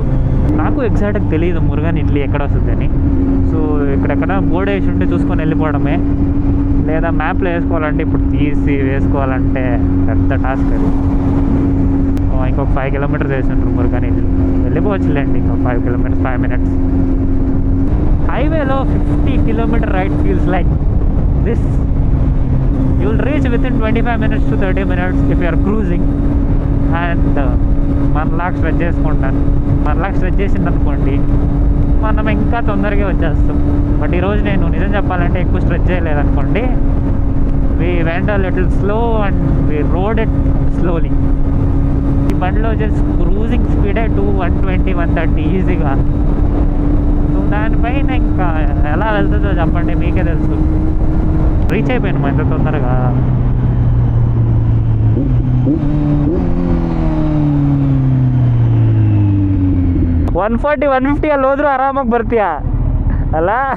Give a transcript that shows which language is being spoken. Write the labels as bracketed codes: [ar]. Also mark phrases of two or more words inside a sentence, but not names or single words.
[te] నాకు ఎగ్జాక్ట్గా తెలియదు మురుగన్ ఇడ్లీ ఎక్కడ వస్తుందని. సో ఇక్కడెక్కడ బోర్డు వేసి ఉంటే చూసుకొని వెళ్ళిపోవడమే, లేదా మ్యాప్లో వేసుకోవాలంటే ఇప్పుడు తీసి వేసుకోవాలంటే పెద్ద టాస్క్ అది. ఇంకొక 5 కిలోమీటర్స్ వేసి ఉంటారు మురుగన్ ఇడ్లీ, వెళ్ళిపోవచ్చులేండి. [en] ఇంకో 5 కిలోమీటర్స్ 5 minutes. హైవేలో 50 kilometer ride feels like this. You will reach within 25 minutes to 30 minutes if you are cruising. [te] అండ్ మనలాగా స్ట్రెచ్ చేసుకుంటాను. మనలాగా స్ట్రెచ్ చేసింది అనుకోండి మనం ఇంకా తొందరగా వచ్చేస్తాం. బట్ ఈరోజు నేను నిజం చెప్పాలంటే ఎక్కువ స్ట్రెచ్ చేయలేదనుకోండి. [en] we went a little slow and we rode it slowly. [te] ఈ బండిలో వచ్చేసి [en] cruising speede [te] 120, 130 ఈజీగా. సో దానిపైన ఇంకా ఎలా వెళ్తుందో చెప్పండి, మీకే తెలుసు. రీచ్ అయిపోయాను ఎంత తొందరగా. [kn] ಒನ್ 150 ಅಲ್ಲಿ ಹೋದ್ರು ಆರಾಮಾಗಿ ಬರ್ತೀಯ ಅಲ್ಲ.